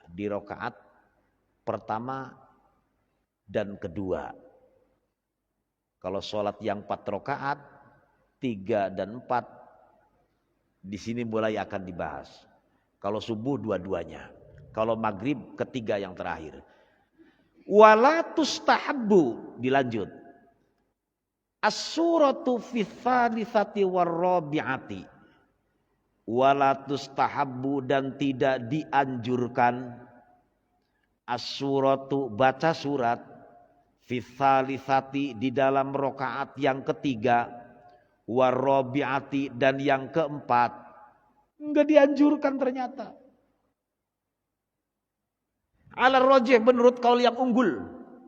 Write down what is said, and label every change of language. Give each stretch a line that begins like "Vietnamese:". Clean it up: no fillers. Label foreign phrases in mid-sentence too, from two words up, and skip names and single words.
Indonesian: Di rakaat pertama dan kedua. Kalau sholat yang 4 rakaat, 3 dan 4, di sini mulai akan dibahas. Kalau subuh dua-duanya. Kalau maghrib ketiga yang terakhir.
Arabic: ولا تستحب,
Indonesian: dilanjut.
Arabic: السورة في الثالثة والرابعة. ولا تستحب,
Indonesian: dan tidak dianjurkan as-suratu, baca surat,
Arabic: في الثالثة,
Indonesian: di dalam rakaat yang ketiga, war-rabi'ati, dan yang keempat. Enggak dianjurkan ternyata.
Arabic: على الراجح,
Indonesian: menurut kaul yang unggul.